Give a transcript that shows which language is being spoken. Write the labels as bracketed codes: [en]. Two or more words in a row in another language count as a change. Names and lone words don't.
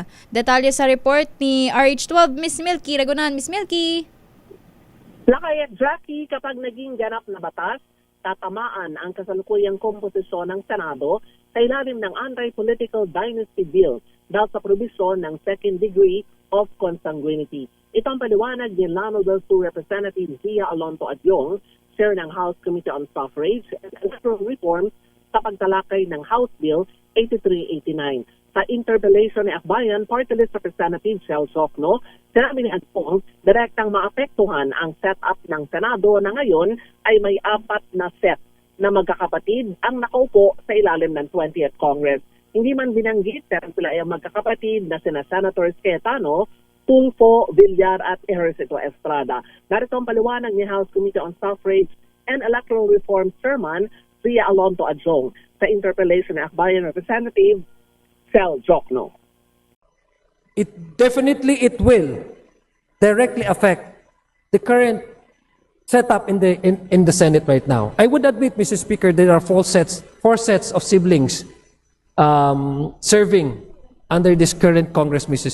[tl] Detalye sa report ni RH12, Miss Milky Ragunan. Miss Milky. Lakay at Jackie, kapag naging ganap na batas, tatamaan ang kasalukuyang komposisyon ng Senado sa ilalim ng [en] anti-political dynasty bill [tl] dahil sa probisyon ng [en] second degree of consanguinity. [tl] Ito ang paliwanag ni Honorable Representative Zia Alonto Adyong, Chair ng House Committee on Suffrage and Electoral Reforms sa pagtalakay ng House Bill 8389. Sa interpellation ni Akbayan, Party List Representative Shel Socno, sinabi ni Adyong, direktang maapektuhan ang setup ng Senado na ngayon ay may 4 na set na magkakapatid ang nakaupo sa ilalim ng 20th Congress. Hindi man binanggit pero sila ay magkakapatid na sina Senators Cayetano, Tulfo, Villar at Ejercito Estrada. Narito ang paliwanag ni House Committee on Suffrage and Electoral Reform Chairman Zia Alonto Adyong sa interpellation ni Akbayan Representative Shel Socno. [en] It will directly affect the current setup in the Senate right now. I would admit, Mr. Speaker, there are four sets of siblings serving under this current Congress, Mr.